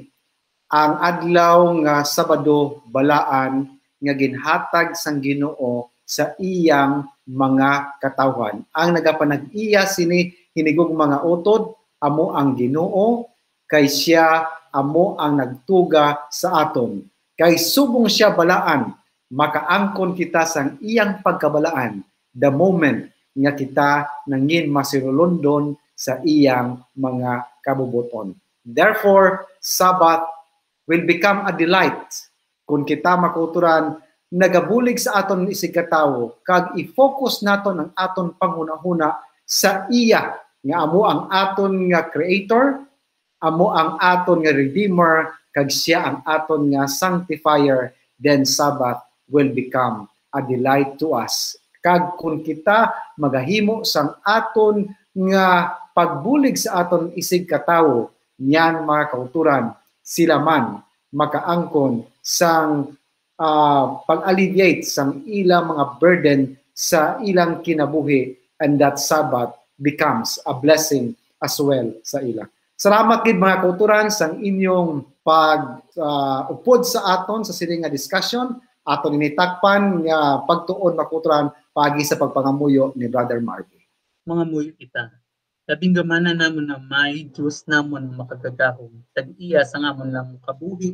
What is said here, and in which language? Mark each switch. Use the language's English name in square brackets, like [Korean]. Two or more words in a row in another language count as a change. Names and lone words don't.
[Hiligaynon] Ang adlaw nga Sabado balaan nga ginhatag sang Ginoo sa iyang mga katawhan. Ang nagapanag-iya sini hinigog mga utod amo ang Ginoo kay siya amo ang nagtuga sa aton. Kay subong siya balaan, makaangkon kita sang iyang pagkabalaan [English] the moment [Hiligaynon] nga kita nangin masirulundon sa iyang mga kabubuton. [English] Therefore, Sabbath will become a delight [Hiligaynon] kung kita makuturan nagabulig sa aton isig katawo kag i-focus naton ang aton panghunahuna sa iya nga amo ang aton nga creator, amo ang aton nga redeemer kag siya ang aton nga sanctifier, [English] then Sabbath will become a delight to us. [Hiligaynon] Kag kung kita magahimo sang aton nga pagbulig sa aton isig katawo, niyan mga kauturan, sila man makaangkon sang pag-alleviate sang ilang mga burden sa ilang kinabuhi, [English] and that Sabbath becomes a blessing as well [Hiligaynon] sa ila. Salamat gid mga kauturan sang inyong pag-upod sa aton sa sining nga discussion, aton initakpan nga pagtuon mga kauturan pagi sa pagpangamuyo ni Brother Marvy. Mga muyo kita, labing gamana namon na may Diyos namon makagagahom, tag-iya sa ngamon lang kabuhi.